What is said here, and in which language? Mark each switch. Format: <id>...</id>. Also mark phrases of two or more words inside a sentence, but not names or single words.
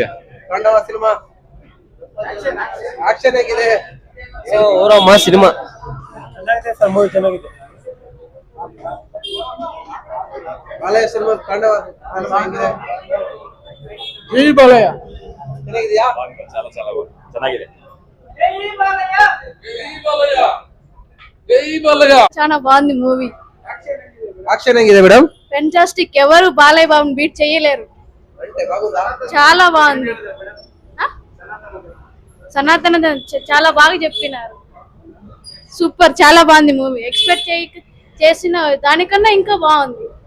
<kn>ಪಾಂಡವ ಸಿನಿಮಾ ಆಕ್ಷನ್ ಹೇಗಿದೆ? ಓರಮ್ಮ ಸಿನಿಮಾ ಚೆನ್ನಾಗಿದೆ ಸರ್, ಮೂವಿ ಚೆನ್ನಾಗಿದೆ. ಬಾಲಯ್ಯ ಸಿನಿಮಾ ಪಾಂಡವ ಸಿನಿಮಾ ಹೆಂಗಿದೆ? ಜೈ ಬಾಲಯ್ಯ, ಚೆನ್ನಾಗಿದೆಯಾ? ಚೆನ್ನಾಗಿದೆ.</kn> <te>చాలా బాగుంది మూవీ.</te> <kn>ఆక్షన్ ಹೆಂಗಿದೆ ಮೇಡಮ್?</kn> <te>ఫెంటాస్టిక్. ఎవరు బాలయ్య బాబుని బీట్ చేయలేరు. అంటే బాగుందా? చాలా బాగుంది. సనాతన చాలా బాగా చెప్పినారు. సూపర్, చాలా బాగుంది మూవీ. ఎక్స్పెక్ట్ చేసిన దానికన్నా ఇంకా బాగుంది.</te>